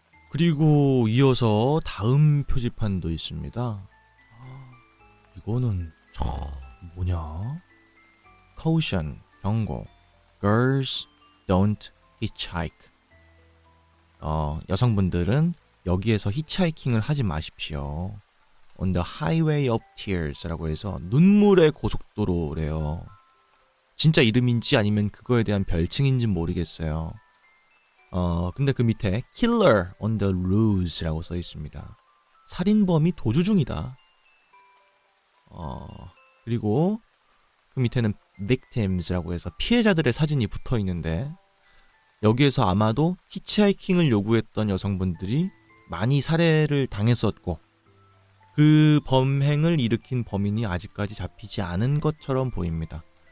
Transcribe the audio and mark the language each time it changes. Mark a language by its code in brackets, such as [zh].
[ko] 그리고 이어서 다음 표지판도 있습니다. 이거는 뭐냐? Caution, 경고. [en] Girls don't hitchhike. [ko] 여성분들은 여기에서 히치하이킹을 하지 마십시오. [en] On the highway of tears [ko] 라고 해서 눈물의 고속도로래요. 진짜 이름인지 아니면 그거에 대한 별칭인지 모르겠어요. 근데 그 밑에 [en] Killer on the loos [ko] 라고 써 있습니다. 살인범이 도주 중이다. 그리고 그 밑에는 victims라고 해서 피해자들의 사진이 붙어 있는데 여기에서 아마도 히치하이킹을 요구했던 여성분들이 많이 살해를 당했었고 그 범행을 일으킨 범인이 아직까지 잡히지 않은 것처럼 보입니다.